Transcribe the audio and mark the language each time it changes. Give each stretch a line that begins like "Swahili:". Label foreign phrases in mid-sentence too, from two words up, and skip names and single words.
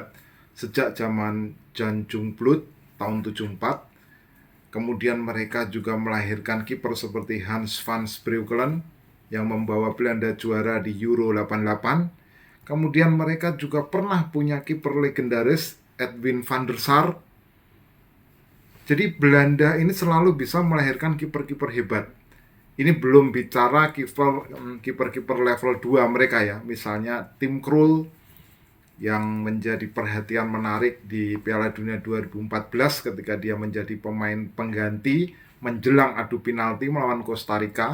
Indonesian: Sejak zaman Jan Jongbloed tahun 74, kemudian mereka juga melahirkan kiper seperti Hans van Breukelen yang membawa Belanda juara di Euro 88. Kemudian mereka juga pernah punya kiper legendaris Edwin van der Sar. Jadi Belanda ini selalu bisa melahirkan kiper-kiper hebat. Ini belum bicara kiper-kiper level 2 mereka ya. Misalnya Tim Krul yang menjadi perhatian menarik di Piala Dunia 2014 ketika dia menjadi pemain pengganti menjelang adu penalti melawan Costa Rica.